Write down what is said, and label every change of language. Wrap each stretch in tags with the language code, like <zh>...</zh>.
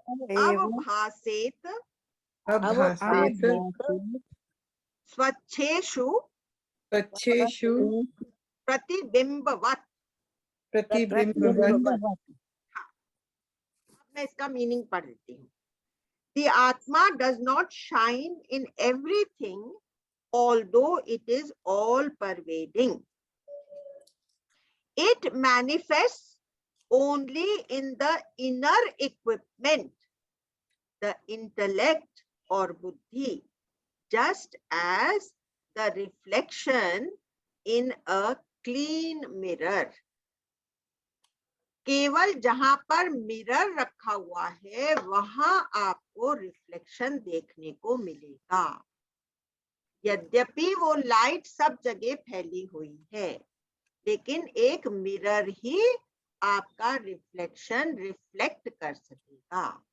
<sa>अवभासेत अभासेत स्वच्छेषु स्वच्छेषु प्रतिबिंबवत्. प्रतिबिंबवत्.</sa> <hi>मैं इसका मीनिंग पढ़ देती हूँ.</hi> <en>The Atma does not shine in everything, although it is all pervading. It manifests only in the inner equipment, the intellect or buddhi, just as the reflection in a clean mirror.</en> <hi>केवल जहां पर mirror रखा हुआ है वहां आपको reflection देखने को मिलेगा. यद्यपि वो लाइट सब जगह फैली हुई है, लेकिन एक मिरर ही आपका रिफ्लेक्शन रिफ्लेक्ट कर सकेगा.</hi>